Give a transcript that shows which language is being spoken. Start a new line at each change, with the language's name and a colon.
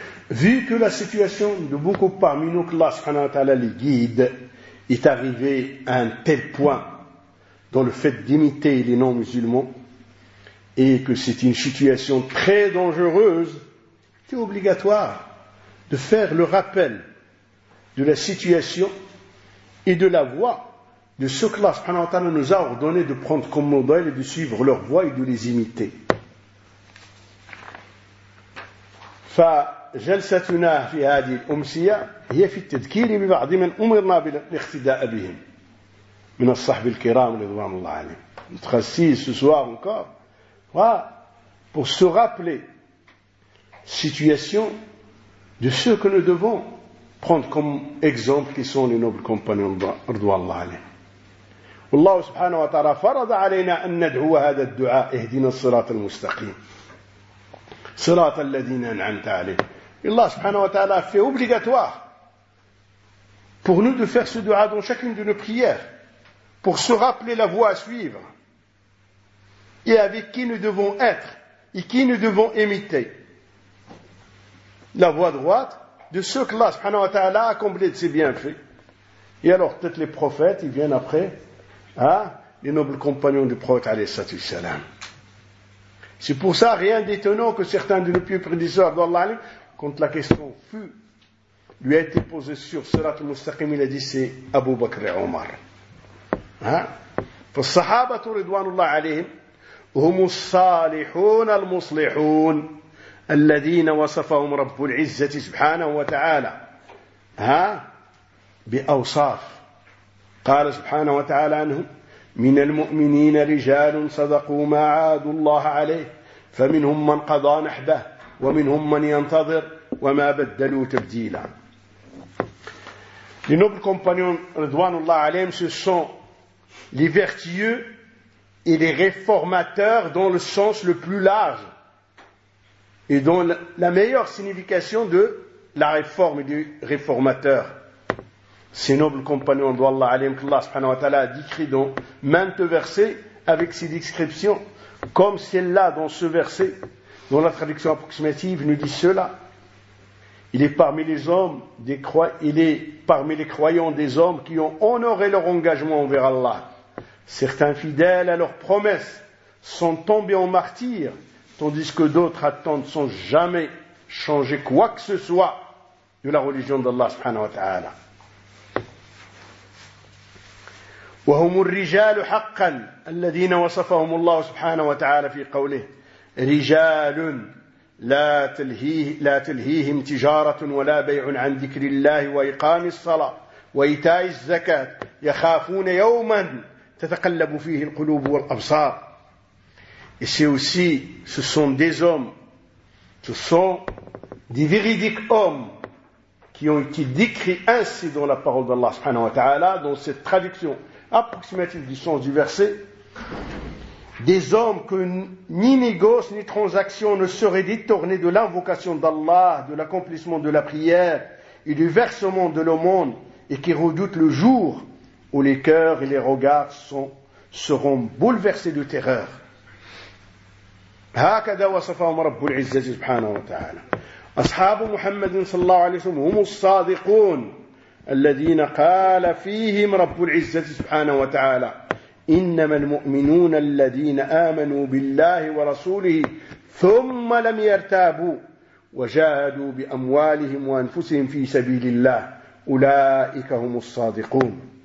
French: vu que la situation de beaucoup parmi nous que Allah subhanahu wa ta'ala les guide est arrivée à un tel point dans le fait d'imiter les non-musulmans et que c'est une situation très dangereuse, c'est obligatoire de faire le rappel de la situation et de la voie de ce que Allah subhanahu wa ta'ala nous a ordonné de prendre comme modèle et de suivre leur voie et de les imiter.
Arabic: فجلستنا في هذه الأمسية هي في التذكير ببعض من أمرنا بالاقتداء بهم من الصحب الكرام رضوان الله عليهم.
French: Notre assise ce soir encore, pour se rappeler situation de ceux que nous devons prendre comme exemple qui sont les nobles compagnons
Arabic: رضوان الله عليهم. والله سبحانه وتعالى فرض علينا أن ندعو هذا الدعاء اهدنا الصراط المستقيم. صراط الذين أنعمت عليهم. الله سبحانه وتعالى في
French: obligatoire pour nous de faire ce dua dans chacune de nos prières pour se rappeler la voie à suivre et avec qui nous devons être et qui nous devons imiter. La voie droite de ce que Allah
Arabic: سبحانه وتعالى
French: a accompli de ses bienfaits. Et alors peut-être les prophètes, ils viennent après, hein, les nobles compagnons du prophète alayhi salam. C'est pour ça, rien d'étonnant que certains de nos pieux prédisseurs d'Allah, quand la question fut, lui a été posée sur Sirat al-Mustaqim, il a dit c'est Abu Bakr et Omar. Hein?
Arabic: Pour Sahabatu Ridwanullah alayhim, هم الصالحون المصلحون الذين وصفهم رب العزة سبحانه وتعالى بأوصاف قال سبحانه وتعالى عنهم من المؤمنين رجال صدقوا ما عادوا الله عليه فمنهم من قضى نحبه ومنهم من ينتظر وما بدلوا تبديلا.
French: Les nobles compagnons Ridwanullah alayhim, ce sont les vertueux et les réformateurs dans le sens le plus large et dans la meilleure signification de la réforme et du réformateur. Ces nobles compagnons d'Allah alayhim, qu'Allah subhanahu wa ta'ala a décrit dans maintes versets avec ses descriptions, comme celle-là dans ce verset, dont la traduction approximative nous dit cela. Il est parmi les hommes, il est parmi les croyants des hommes qui ont honoré leur engagement envers Allah. Certains fidèles à leurs promesses sont tombés en martyrs, tandis que d'autres attendent sans jamais changer quoi que ce soit de la religion d'Allah subhanahu wa ta'ala.
Arabic: وهم الرجال حقا الذين وصفهم الله سبحانه وتعالى في قوله رجال لا تلهيهم تجارة ولا بيع عن ذكر الله وإقام الصلاة وإيتاء الزكاة يخافون يوما تتقلب فيه القلوب والأبصار.
French: Et c'est aussi, ce sont des hommes, ce sont des véridiques hommes qui ont été décrits ainsi dans la parole d'Allah subhanahu wa ta'ala, dans cette traduction approximative du sens du verset, des hommes que ni négoce ni transaction ne seraient détournés de l'invocation d'Allah, de l'accomplissement de la prière et du versement de l'aumône, et qui redoutent le jour où les cœurs et les regards seront bouleversés de terreur.
Arabic: هكذا وصفهم رب العزة سبحانه وتعالى. أصحاب محمد صلى الله عليه وسلم هم الصادقون الذين قال فيهم رب العزة سبحانه وتعالى إنما المؤمنون الذين آمنوا بالله ورسوله ثم لم يرتابوا وجاهدوا بأموالهم وأنفسهم في سبيل الله أولئك هم الصادقون.